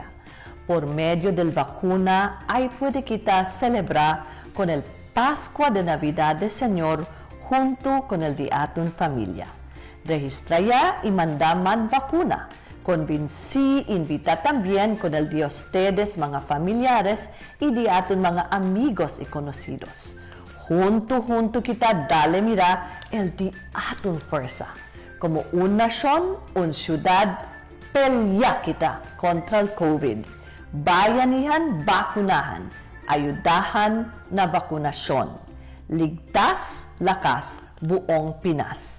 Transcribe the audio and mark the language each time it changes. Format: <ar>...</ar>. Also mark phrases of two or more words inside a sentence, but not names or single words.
<cbk>Por medio del vacuna, ahí puede quitar celebrar con el Pascua de Navidad del Señor junto con el Día en familia. Registra ya y manda man vacuna. Convinci, invita también con el de ustedes, mga familiares, y de aton mga amigos y conocidos. Junto kita dale mira el de aton fuerza. Como una nación, una ciudad, pelya kita kontra el COVID.</cbk> <tl>Bayanihan, bakunahan. Ayudahan na bakunasyon. Ligtas, lakas, buong Pinas.</tl>